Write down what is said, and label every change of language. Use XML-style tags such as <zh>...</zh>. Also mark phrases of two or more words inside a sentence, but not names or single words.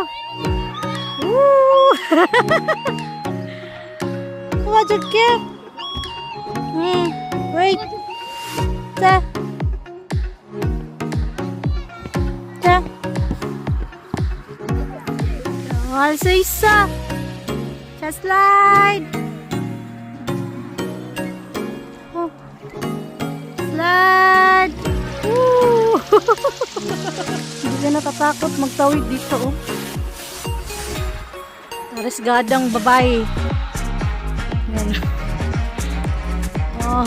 <ko>우. 도와줄게. wait. 자. 자. 할 수 있어. 자, 슬라이드.</ko> <en>Slide. Woo!</en> <tl>Hindi ka natatakot magtawid dito, oh. Aresgadang babae. Yan. Oh.</tl>